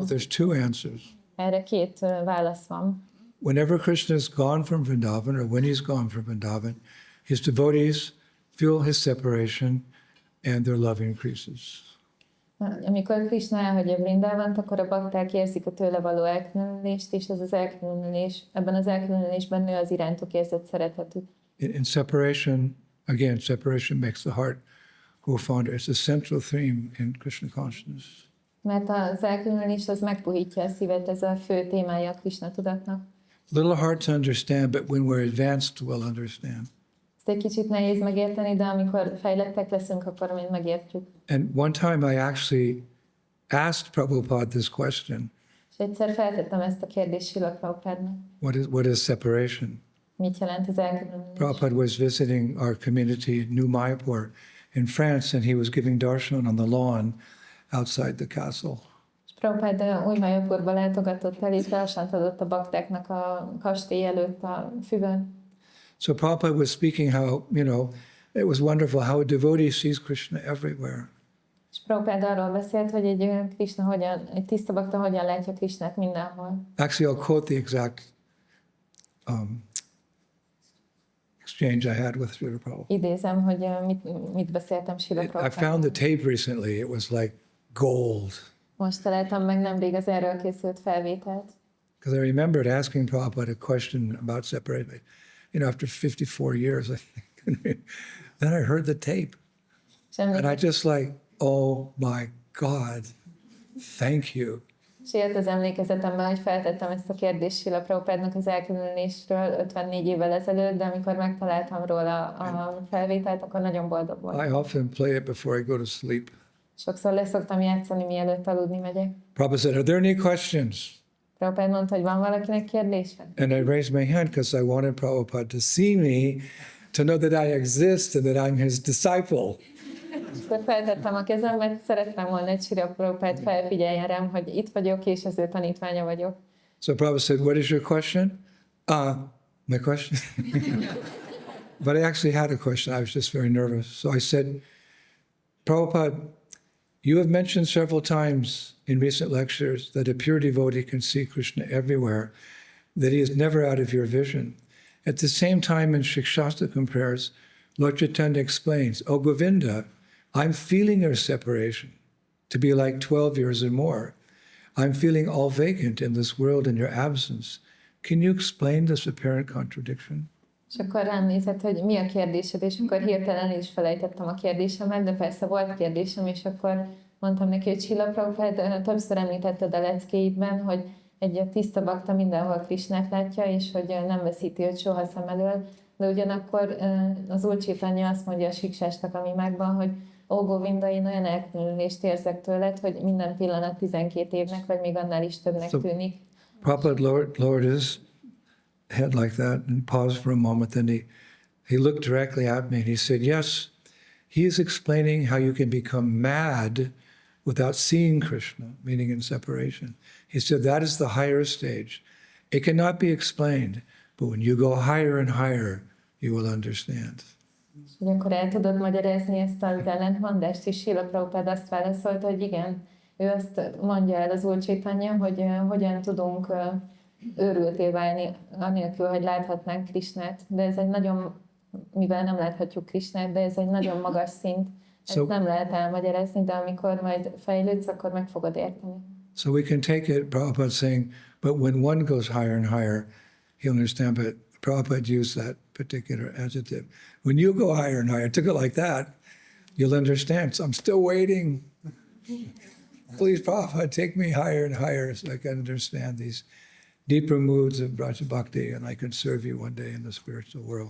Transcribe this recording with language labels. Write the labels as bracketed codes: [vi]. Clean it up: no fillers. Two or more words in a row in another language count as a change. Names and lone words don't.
[en] Well, there's two answers. [hu] Erre két válasz van. [en] Whenever Krishna is gone from Vrindavan, or when he's gone from Vrindavan, his devotees feel his separation and their love increases. [hu] Amikor Krishna elhagyja Vrindavant, akkor a bakták érzik a tőle való elkülönülést, és ez az elkülönülés, ebben az elkülönülésben nő az irántuk érzett szeretetük. [en] In separation, again, separation makes the heart go fonder. It's a central theme in Krishna consciousness. [hu] Mert az elkülönülés az megpuhítja a szívet, ez a fő témája a Krishna tudatnak. [en] Little hard to understand, but when we're advanced, we'll understand. [hu] Ezt egy kicsit nehéz megérteni, de amikor fejlettek leszünk, akkor mind megértjük. [en] And one time I actually asked Prabhupada this question. [hu] És egyszer feltettem ezt a kérdést Srila Prabhupádnak. [en] What is separation? [hu] Mit jelent az elkülönülés? [en] Prabhupada was visiting our community, New Mayapur, in France, and he was giving darshan on the lawn outside the castle. [hu] És Prabhupád Új Mayapurba látogatott el, és darsant adott a baktáknak a kastély előtt a füvön. [en] So Prabhupada was speaking how, it was wonderful how a devotee sees Krishna everywhere. [hu] És Prabhupád arról beszélt, hogy egy tiszta bakta hogyan látja Krishnát mindenhol. [en] Actually, I'll quote the exact exchange I had with Srila Prabhupada. [hu] Idézem, hogy mit beszéltem Srila [en] I [hu] Prabhupáddal. [en] found the tape recently. It was like gold. [hu] Most találtam meg nemrég az erről készült felvételt. [en] Because I remembered asking Prabhupada a question about separation. After 54 years, I think. Then I heard the tape. And I just like, oh my God, thank you. [hu] És élt az emlékezetemben, hogy feltettem ezt a kérdést Srila Prabhupádnak az elkülönülésről 54 évvel ezelőtt, de amikor megtaláltam róla a felvételt, akkor nagyon boldog voltam. [en] I often play it before I go to sleep. [hu] Sokszor leszoktam játszani, mielőtt aludni megyek. [en] Prabhupada said, are there any questions? [hu] Prabhupád mondta, hogy van valakinek kérdése? [en] And I raised my hand because I wanted Prabhupada to see me, to know that I exist and that I'm his disciple. [hu] És akkor feltettem a kezem, mert szerettem volna, hogy Srila Prabhupád felfigyeljen rám, hogy itt vagyok, és az ő tanítványa vagyok. [en] So Prabhupada said, what is your question? My question? But I actually had a question. I was just very nervous. So I said, Prabhupada, you have mentioned several times in recent lectures that a pure devotee can see Krishna everywhere, that he is never out of your vision. At the same time, in Shikshastakam prayers, Lord Chaitanya explains, oh Govinda, I'm feeling your separation to be like 12 years or more. I'm feeling all vacant in this world in your absence. Can you explain this apparent contradiction? [hu] És akkor rám nézett, hogy mi a kérdésed, és akkor hirtelen is felejtettem a kérdésemet, de persze volt kérdésem, és akkor mondtam neki, hogy Srila Prabhupád többször említetted a leckéidben, hogy egy tiszta bakta mindenhol Krishnát látja, és hogy nem veszíti őt soha szem elől, de ugyanakkor az Úr Chaitanya azt mondja a Siksástakam imákban, hogy ó Govinda, én olyan elkülönülést érzek tőled, hogy minden pillanat 12 évnek, vagy még annál is többnek tűnik. [en] Prabhupada lowered his head like that and paused for a moment. Then he looked directly at me and he said, yes, he is explaining how you can become mad without seeing Krishna, meaning in separation. He said that is the higher stage. It cannot be explained, but when you go higher and higher, you will understand. [hu] És hogy akkor el tudod magyarázni ezt az ellentmondást, és Srila Prabhupád azt válaszolta, hogy igen, ő azt mondja el az Úr Chaitanya, hogy hogyan tudunk őrülté válni, anélkül, hogy láthatnánk Krishnát, de ez egy nagyon, mivel nem láthatjuk Krishnát, de ez egy nagyon magas szint, ezt nem lehet elmagyarázni, de amikor majd fejlődsz, akkor meg fogod érteni. [en] So we can take it, Prabhupada saying, but when one goes higher and higher, he'll understand, but Prabhupada used that particular adjective. When you go higher and higher, took it like that, you'll understand. So I'm still waiting. Please, Prabhupada, take me higher and higher so I can understand these deeper moods of Vraja Bhakti, and I can serve you one day in the spiritual world.